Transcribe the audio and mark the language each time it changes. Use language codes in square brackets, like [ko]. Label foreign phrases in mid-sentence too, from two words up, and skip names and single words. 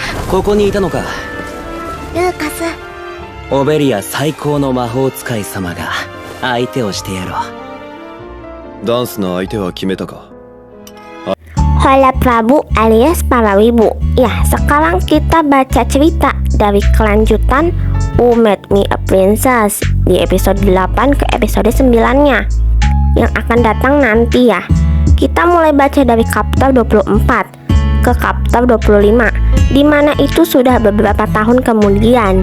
[ja] ここにいたのか。ルーカス。オベリア最高の魔法使い様が相手をしてやろう。ダンスの相手は決めたか。 [id] Hola Prabu alias para wibu. Ya, sekarang kita baca cerita dari kelanjutan Who Made Me a Princess di episode 8 ke episode 9-nya yang akan datang nanti ya. Kita mulai baca dari chapter 24 ke chapter 25, dimana itu sudah beberapa tahun kemudian.